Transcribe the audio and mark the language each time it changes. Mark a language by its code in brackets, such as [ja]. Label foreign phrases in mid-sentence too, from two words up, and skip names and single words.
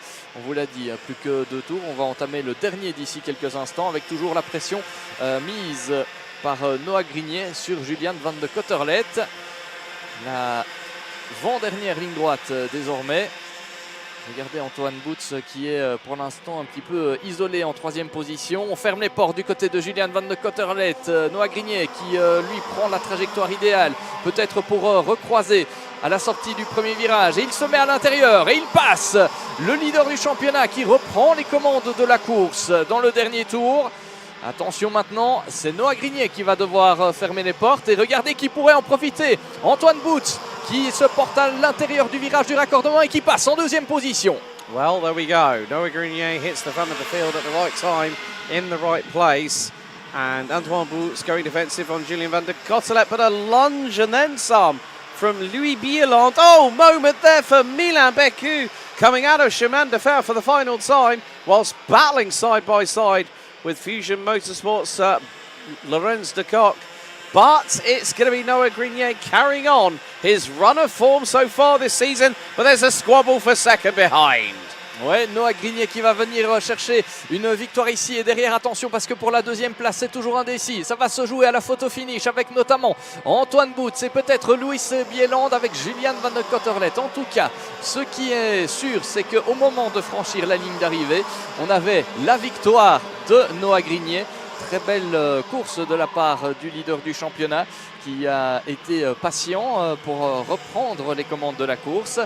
[fr] On vous l'a dit, plus que 2 tours, on va entamer le dernier d'ici quelques instants avec toujours la pression mise par Noah Grignier sur Julian van der Kottelet. La avant-dernière ligne droite désormais. Regardez Antoine Boots qui est pour l'instant un petit peu isolé en 3e position. On ferme les portes du côté de Julian van der Kottelet. Noah Grignier qui lui prend la trajectoire idéale, peut-être pour recroiser à la sortie du premier virage. Et il se met à l'intérieur et il passe le leader du championnat qui reprend les commandes de la course dans le dernier tour. Attention maintenant, c'est Noah Grignier qui va devoir fermer les portes et regardez qui pourrait en profiter. Antoine Boots qui se porte à l'intérieur du virage du raccordement et qui passe en 2e position. [en] Well, there we go. Noah Grignier hits the front of the field at the right time, in the right place. And Antoine Boots going defensive on Julian van der Kottelet, but a lunge and then some from Louis Bieland. Oh, moment there for Milan Becu coming out of Chemin de Fer for the final time, whilst battling side by side with Fusion Motorsports' Lorenz de Kock. But it's going to be Noah Grignier carrying on his run of form so far this season. But there's a squabble for second behind. [fr] Ouais, Noah Grignier qui va venir chercher une victoire ici et derrière, attention parce que pour la 2e place c'est toujours indécis. Ça va se jouer à la photo finish avec notamment Antoine Boots et peut-être Louis Bieland avec Julian van der Kottelet. En tout cas, ce qui est sûr c'est qu'au moment de franchir la ligne d'arrivée, on avait la victoire de Noah Grignier. Très belle course de la part du leader du championnat qui a été patient pour reprendre les commandes de la course.